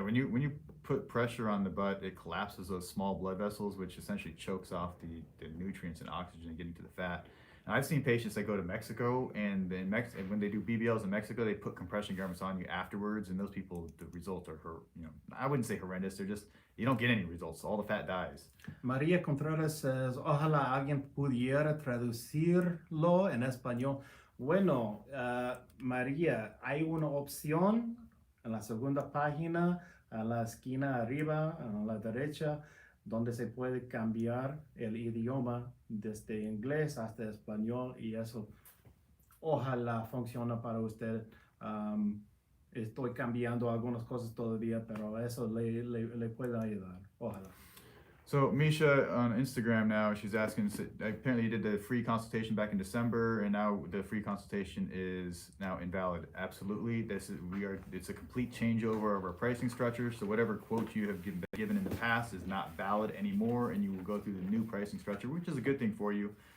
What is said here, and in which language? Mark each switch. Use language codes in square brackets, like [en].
[en] When you put pressure on the butt, it collapses those small blood vessels, which essentially chokes off the nutrients and oxygen getting to the fat. Now, I've seen patients that go to Mexico, and when they do BBLs in Mexico, they put compression garments on you afterwards, and those people, the results are, I wouldn't say horrendous, they're just, you don't get any results, all the fat dies. Maria Contreras says, [es] ojalá alguien pudiera traducirlo en español. Bueno, María, hay una opción en la segunda página a la esquina arriba, a la derecha, donde se puede cambiar el idioma desde inglés hasta español y eso ojalá funcione para usted. Estoy cambiando algunas cosas todavía, pero eso le puede ayudar. Ojalá. [en] So Misha on Instagram now, she's asking. Apparently, you did the free consultation back in December, and now the free consultation is now invalid. Absolutely, It's a complete changeover of our pricing structure. So whatever quote you have given in the past is not valid anymore, and you will go through the new pricing structure, which is a good thing for you.